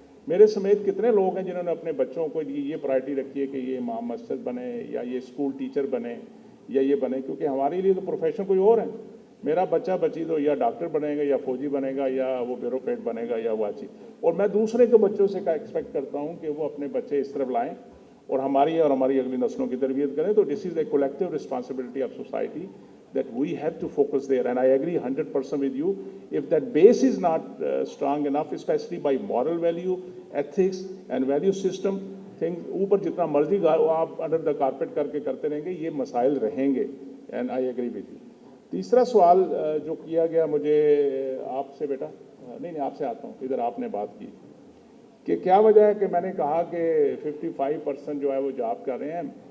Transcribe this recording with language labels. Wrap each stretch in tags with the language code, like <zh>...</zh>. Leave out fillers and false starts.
<hi>मेरे समेत कितने लोग हैं जिन्होंने अपने बच्चों को ये प्रायोरिटी रखी है कि ये इमाम मस्जिद बने या ये स्कूल टीचर बने या ये बने, क्योंकि हमारे लिए तो प्रोफेशन कोई और है। मेरा बच्चा बच्ची तो या डॉक्टर बनेगा या फौजी बनेगा या वो ब्यूरोक्रेट बनेगा या वो चीज़, और मैं दूसरे के बच्चों से का एक्सपेक्ट करता हूँ कि वो अपने बच्चे इस तरफ लाएं और हमारी अगली नस्लों की तरबियत करें।</hi> <en>तो this is a collective responsibility of society that we have to focus there, and I agree 100% with you. If that base is not strong enough, especially by moral value, ethics and value system, things</en> <hi>ऊपर जितना मर्जी आप under the carpet करके करते रहेंगे, ये मसाइल रहेंगे,</hi> <en>and I agree with you.</en> <hi>तीसरा सवाल जो किया गया मुझे आपसे, बेटा नहीं आपसे आता हूँ, इधर आपने बात की कि क्या वजह है कि मैंने कहा कि 55% जो है वो जॉब कर रहे हैं।</hi>